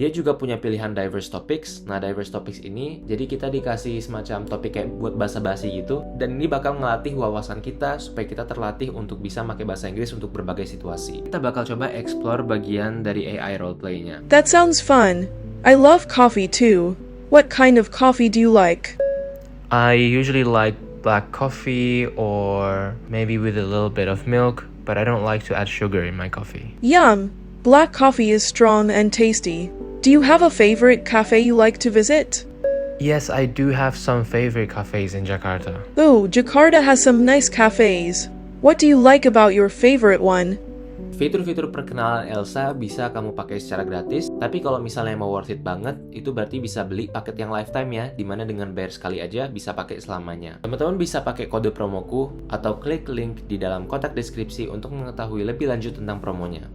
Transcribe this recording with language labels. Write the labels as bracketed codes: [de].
[id] Dia juga punya pilihan [en] diverse topics. [id] Nah, diverse topics ini, jadi kita dikasih semacam topik kayak buat basa-basi gitu, dan ini bakal ngelatih wawasan kita supaya kita terlatih untuk bisa pakai bahasa Inggris untuk berbagai situasi. Kita bakal coba explore bagian dari AI roleplay-nya. [en] That sounds fun. I love coffee too. What kind of coffee do you like? I usually like black coffee or maybe with a little bit of milk, but I don't like to add sugar in my coffee. Yum! Black coffee is strong and tasty. Do you have a favorite cafe you like to visit? Yes, I do have some favorite cafes in Jakarta. Oh, Jakarta has some nice cafes. What do you like about your favorite one? [id] Fitur-fitur perkenalan Elsa bisa kamu pakai secara gratis, tapi kalau misalnya mau [en] worth it [id] banget, itu berarti bisa beli paket yang lifetime ya, dimana dengan bayar sekali aja bisa pakai selamanya. Teman-teman bisa pakai kode promoku atau klik link di dalam kotak deskripsi untuk mengetahui lebih lanjut tentang promonya.